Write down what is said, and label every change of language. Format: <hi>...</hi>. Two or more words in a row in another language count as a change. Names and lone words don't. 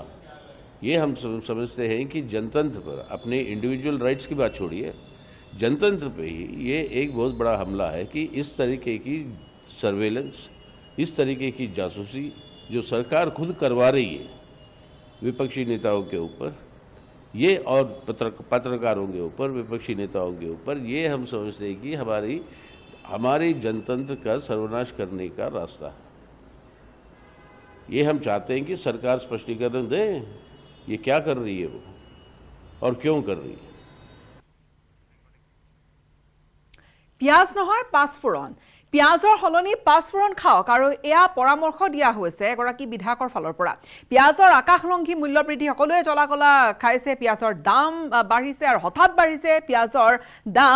<hi>ये हम समझते हैं कि जनतंत्र पर, अपने</hi> <en>individual rights</en> <hi>की बात छोड़िए, जनतंत्र पे ही ये एक बहुत बड़ा हमला है कि इस तरीके की सर्वेलेंस, इस तरीके की जासूसी जो सरकार खुद करवा रही है विपक्षी नेताओं के ऊपर, ये और पत्रकारों के ऊपर, विपक्षी नेताओं के ऊपर, ये हम समझते हैं कि हमारी जनतंत्र का सर्वनाश करने का रास्ता है। ये हम चाहते हैं कि सरकार स्पष्टीकरण दे ये क्या कर रही है वो और क्यों कर रही है।</hi> <as>পিয়াজ নহয় পাঁচফোৰণ, পিয়াজৰ সলনি পাঁচফোৰণ খাওক আৰু এয়া পৰামৰ্শ দিয়া হৈছে এগৰাকী বিধায়কৰ ফালৰ পৰা। পিয়াজৰ আকাশলংঘী মূল্য বৃদ্ধি, সকলোৱে জ্বলা-কলা খাইছে, পিয়াজৰ দাম বাঢ়িছে আৰু হঠাৎ বাঢ়িছে পিয়াজৰ দাম।</as>